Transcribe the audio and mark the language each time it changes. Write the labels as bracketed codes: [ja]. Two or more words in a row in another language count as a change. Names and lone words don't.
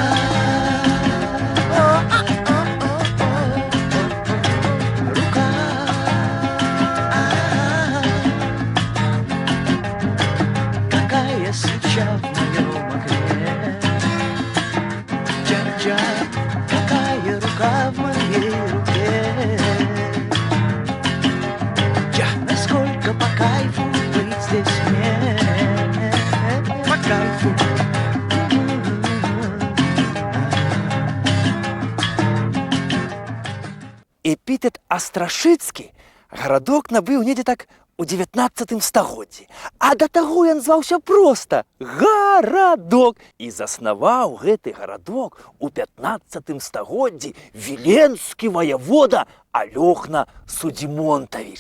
[ru] Свеча в моем окне. Джа-джа, какая рука в моей руке. Джа, насколько по кайфу быть здесь мне. По кайфу. [be] Эпітэт Астрашыцкі гарадок набыў недзе так у 19 стагоддзі, а да таго ён зваўся проста гарадок і заснаваў гэты гарадок у 15 стагоддзі віленскі ваявода Алёхна Судзімонтавіч.